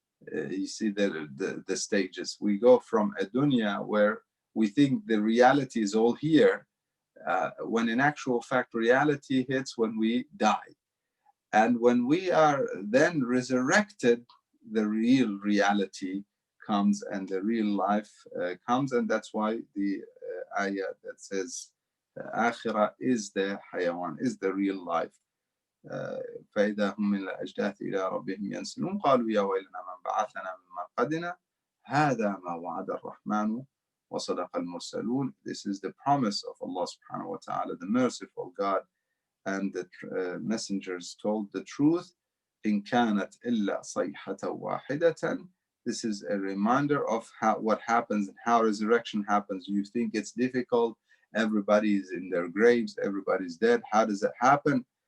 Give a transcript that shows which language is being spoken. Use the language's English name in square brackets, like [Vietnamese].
[English] You see the stages. We go from a dunya where we think the reality is all here, when in actual fact reality hits when we die. And when we are then resurrected, the real reality comes and the real life comes. And that's why the ayah that says akhirah is the hayawan, is the real life. [Arabic] فإذا هم من الأجداث إلى ربهم ينسلون قالوا يا ويلنا من بعثنا من مرقدنا هذا ما وعد الرحمن وصدق المرسلون. [English] This is the promise of Allah subhanahu wa ta'ala, the merciful God, and the messengers told the truth. [Arabic] إن كانت إلا صيحة واحدة. [English] This is a reminder of what happens and how resurrection happens. You think it's difficult, everybody is in their graves, everybody's dead. How does it happen?